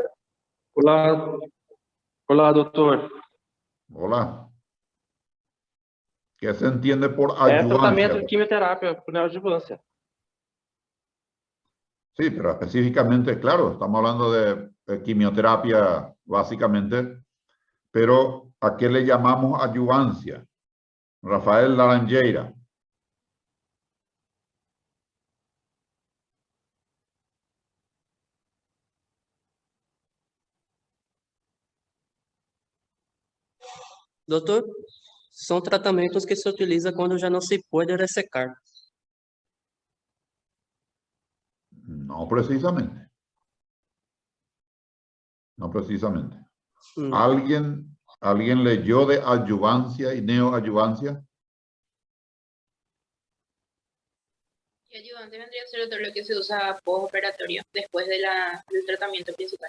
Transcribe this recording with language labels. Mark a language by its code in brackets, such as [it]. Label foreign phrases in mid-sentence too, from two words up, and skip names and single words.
[es] Hola, doctor. Hola. ¿Qué se entiende por [pt] É tratamento [es] adyuvancia? [pt] de quimioterapia por neoadjuvância. [es] Sí, pero específicamente, claro, estamos hablando de quimioterapia básicamente, pero ¿a qué le llamamos adyuvancia? Rafael Laranjeira. [pt] Doutor, são tratamentos que se utiliza quando já não se pode ressecar. [es] No precisamente. No precisamente. ¿Alguien leyó de adyuvancia y neoadyuvancia? Y ayudante vendría a ser todo lo que se usa postoperatorio, después del tratamiento principal.